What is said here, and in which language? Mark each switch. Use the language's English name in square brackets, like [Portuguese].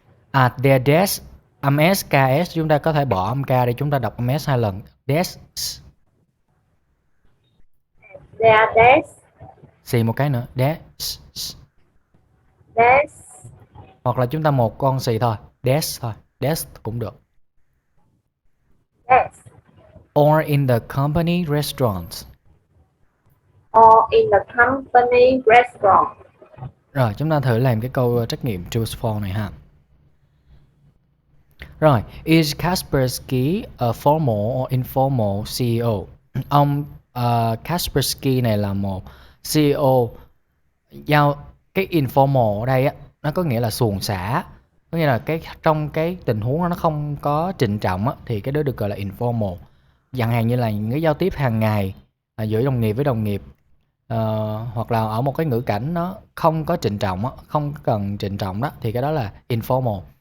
[English] At their desk, [Vietnamese] âm s ks chúng ta có thể bỏ âm k để chúng ta đọc âm s hai lần. [English] Desks. Their desks. [Vietnamese] Xì một cái nữa. Desks. [English] Desks. [Vietnamese] Hoặc là chúng ta một con xì thôi. Desk thôi. Desk cũng được. [English] Desks. Or in the company restaurant. Or in the company restaurant. [Vietnamese] Rồi chúng ta thử làm cái câu trắc nghiệm choose for này ha. [English] Rồi, is Kaspersky a formal or informal CEO? [Vietnamese] Ông Kaspersky này là một CEO giao cái informal ở đây á, nó có nghĩa là suồng sã. Có nghĩa là trong cái tình huống đó nó không có trịnh trọng á, thì cái đó được gọi là informal. Chẳng hạn như là những cái giao tiếp hàng ngày giữa đồng nghiệp với đồng nghiệp, hoặc là ở một cái ngữ cảnh nó không có trịnh trọng á, không cần trịnh trọng đó, thì cái đó là informal.